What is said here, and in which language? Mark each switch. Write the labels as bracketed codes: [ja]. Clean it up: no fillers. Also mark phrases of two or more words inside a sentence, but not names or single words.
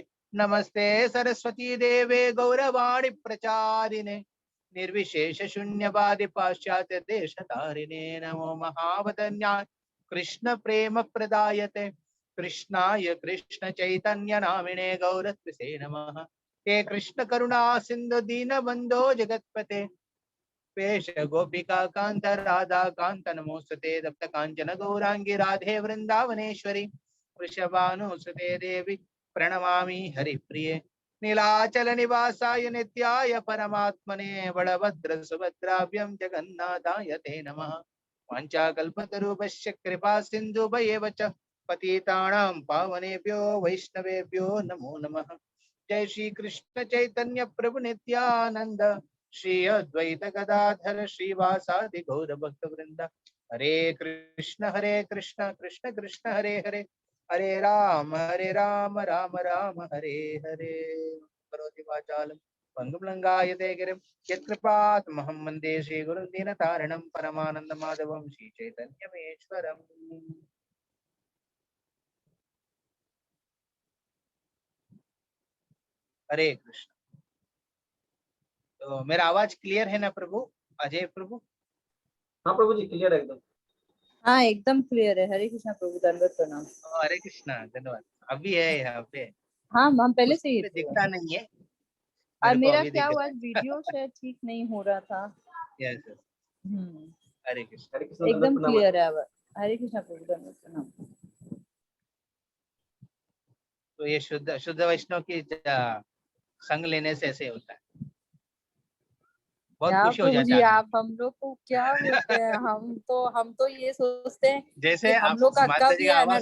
[sa] नमस्ते सरस्वती देवे गौरवाणी प्रचारिणे निर्विशेष शून्यवादि पाश्चात्य देशतारिणे। नमो महावदन्याय कृष्ण प्रेम प्रदायते कृष्णाय कृष्ण चैतन्य नामिने गौरत्वसे नमः। हे कृष्ण करुणा सिंधु दीन बंधो जगतपते पेश गोपिका कांत राधा कांत नमोस्तुते। तप्त कांचन गौरांगी राधे वृंदावनेश्वरी वृषभानुसुते देवी प्रणमामि हरिप्रिये। नीलाचल निवासाय नित्याय परमात्मने बलभद्र सुभद्राभ्यं जगन्नाथाय ते नमः। वाञ्छाकल्पतरुभ्यश्च कृपा सिन्धुभ्येव च पतितानां पावनेभ्यो वैष्णवेभ्यो नमो नमः। जय श्री कृष्ण चैतन्य प्रभु नित्यानंद श्री अद्वैत गदाधर श्रीवासादि गौर भक्त वृंद। हरे कृष्ण कृष्ण कृष्ण हरे हरे, हरे राम राम राम हरे हरे। करोति वाचालम पंगुलंगायते गिरिं यत्कृपात् महं वन्दे श्रीगुरुं दीनतारिणं परमानन्दमाधवं श्रीचैतन्यमेश्वरम्। [hi] हरे कृष्ण। तो मेरा आवाज क्लियर है ना प्रभु? अजय प्रभु? हाँ प्रभु जी, क्लियर है एकदम। हाँ एकदम क्लियर है। हरे कृष्णा प्रभु, दंडवत प्रणाम। हरे कृष्णा, धन्यवाद। अभी है यहाँ पे, हाँ हम पहले से ही उसमें थे। दिखता नहीं है, और मेरे को मेरा अभी क्या दिख हुआ, रहा है। वीडियो शायद ठीक नहीं हो रहा था। [en] yes yes, [hi] हरे कृष्ण। हरे कृष्ण, दंडवत एकदम प्रणाम। क्लियर है आवाज। हरे कृष्णा प्रभु, दंडवत प्रणाम। तो ये शुद्ध शुद्ध वैष्णव की संग लेने से ऐसे होता है, बहुत क्या खुशी हो प्रभु जाता जी, है आदमी। आप हम लोग को क्या बोलते हैं, हम तो ये सोचते हैं कि जैसे हम आप लोग का माता कब जी ये का आवाज